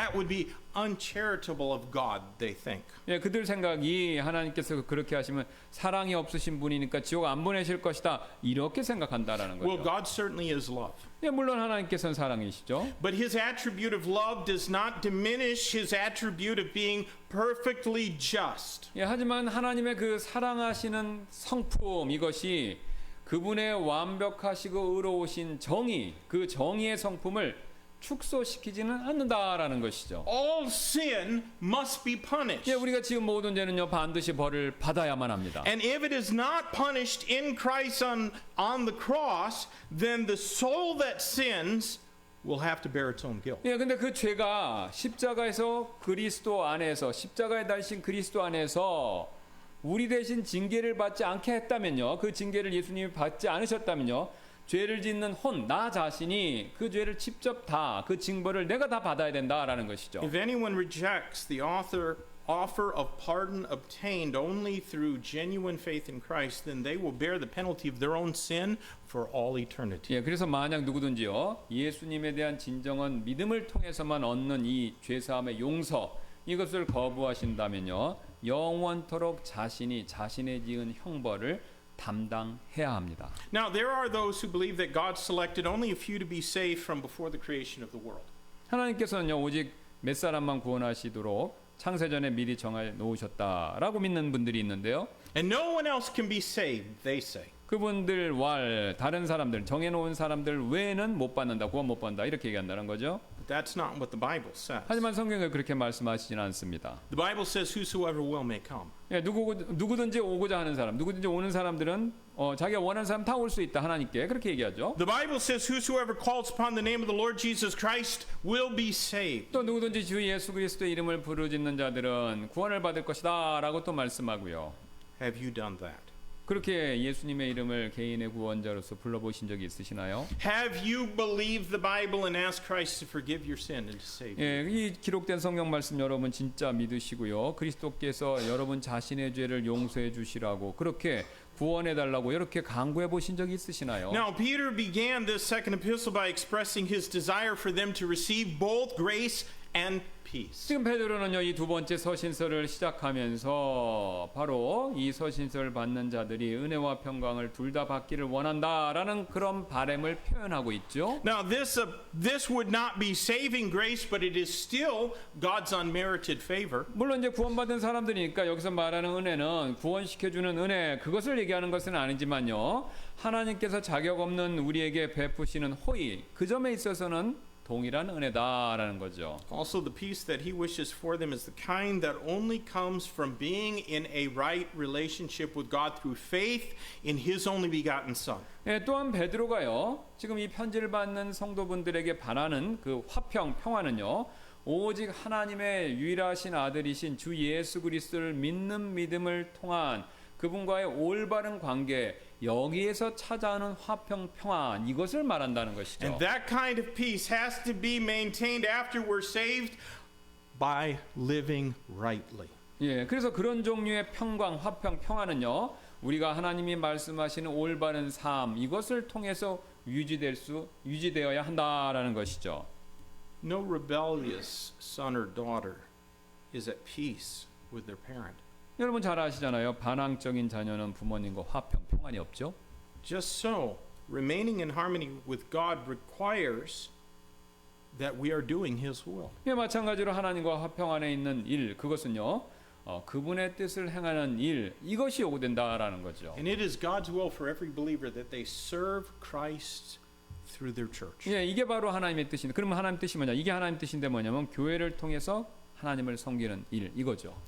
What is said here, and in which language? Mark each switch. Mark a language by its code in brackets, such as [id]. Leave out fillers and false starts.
[en] That would be uncharitable of God, they think. [ko] 예, 그들 생각이 하나님께서 그렇게 하시면 사랑이 없으신 분이니까 지옥 안 보내실 것이다 이렇게 생각한다라는 [en] Well, [ko] 거죠. [en] God certainly is love. [ko] 예, 물론 하나님께서는 사랑이시죠. [en] But his attribute of love does not diminish his attribute of being perfectly just. [ko] 예, 하지만 하나님의 그 사랑하시는 성품 이것이 그분의 완벽하시고 의로우신 정의, 그 정의의 성품을 축소시키지는 않는다라는 것이죠. [en] All sin must be punished. [ko] 예, 우리가 지금 모든 죄는요 반드시 벌을 받아야만 합니다. [en] And if it is not punished in Christ on the cross, then the soul that sins will have to bear its own guilt. [ko] 예, 근데 그 죄가 십자가에서 그리스도 안에서 십자가에 달린 그리스도 안에서 우리 대신 징계를 받지 않게 했다면요, 그 징계를 예수님이 받지 않으셨다면요, 죄를 짓는 나 자신이 그 죄를 직접 다 그 징벌을 내가 다 받아야 된다라는 것이죠. [en] If anyone rejects the offer of pardon obtained only through genuine faith in Christ, then they will bear the penalty of their own sin for all eternity. [ko] 예, 그래서 만약 누구든지요 예수님에 대한 진정한 믿음을 통해서만 얻는 이 죄사함의 용서 이것을 거부하신다면요 영원토록 자신이 자신의 지은 형벌을 담당해야 합니다. [en] Now, there are those who believe that God selected only a few to be saved from before the creation of the world. [ko] 하나님께서는요 오직 몇 사람만 구원하시도록 창세전에 미리 정해 놓으셨다라고 믿는 분들이 있는데요. [en] And no one else can be saved, they say. [ko] 그분들 다른 사람들 정해놓은 사람들 외에는 못 받는다, 구원 못 받는다 이렇게 얘기한다는 거죠. [en] But that's not what the Bible says. [ko] 하지만 성경은 그렇게 말씀하시지는 않습니다. [en] The Bible says whosoever will may come. [ko] 예, 누구든지 오고자 하는 사람, 누구든지 오는 사람들은 자기가 원하는 사람 다 올 수 있다 하나님께 그렇게 얘기하죠. [en] The Bible says whosoever calls upon the name of the Lord Jesus Christ will be saved. [ko] 또 누구든지 주 예수 그리스도의 이름을 부르짖는 자들은 구원을 받을 것이다라고 또 말씀하고요. [en] Have you done that? [ko] 그렇게 예수님의 이름을 개인의 구원자로서 불러보신 적이 있으시나요? [en] Have you believed the Bible and asked Christ to forgive your sin and to save you? [ko] 예, 이 기록된 성경 말씀 여러분 진짜 믿으시고요. 그리스도께서 여러분 자신의 죄를 용서해 주시라고 그렇게 구원해 달라고 이렇게 간구해 보신 적이 있으시나요? [en] Now, Peter began this second epistle by expressing his desire for them to receive both grace and peace. [ko] 지금 베드로는요 이 두 번째 서신서를 시작하면서 바로 이 서신서를 받는 자들이 은혜와 평강을 둘 다 받기를 원한다라는 그런 바람을 표현하고 있죠. [en] Now, this would not be saving grace, but it is still God's unmerited favor. [ko] 물론 이제 구원받은 사람들이니까 여기서 말하는 은혜는 구원시켜주는 은혜 그것을 얘기하는 것은 아니지만요 하나님께서 자격 없는 우리에게 베푸시는 호의 그 점에 있어서는 동일한 은혜다라는 거죠. [en] Also, the peace that he wishes for them is the kind that only comes from being in a right relationship with God through faith in his only begotten Son. [ko] 예, 또한 베드로가요 지금 이 편지를 받는 성도분들에게 바라는 그 평화는요 오직 하나님의 유일하신 아들이신 주 예수 그리스도를 믿는 믿음을 통한 그분과의 올바른 관계 여기에서 찾아오는 화평 평안 이것을 말한다는 것이죠. [en] And that kind of peace has to be maintained after we're saved by living rightly. [ko] 예, 그래서 그런 종류의 평강, 화평, 평안은요, 우리가 하나님이 말씀하시는 올바른 삶 이것을 통해서 유지되어야 한다라는 것이죠. [en] No rebellious son or daughter is at peace with their parent. [ko] 여러분 잘 아시잖아요. 반항적인 자녀는 부모님과 화평, 평안이 없죠. [en] Just so, remaining in harmony with God requires that we are doing His will. [ko] 예, 마찬가지로 하나님과 화평 안에 있는 일 그것은요. 그분의 뜻을 행하는 일 이것이 요구된다라는 거죠. [en] And it is God's will for every believer that they serve Christ through their church. [ko] 예, 이게 바로 하나님의 뜻인데 그러면 하나님 뜻이 뭐냐? 이게 하나님 뜻인데 뭐냐면 교회를 통해서 하나님을 섬기는 일 이거죠.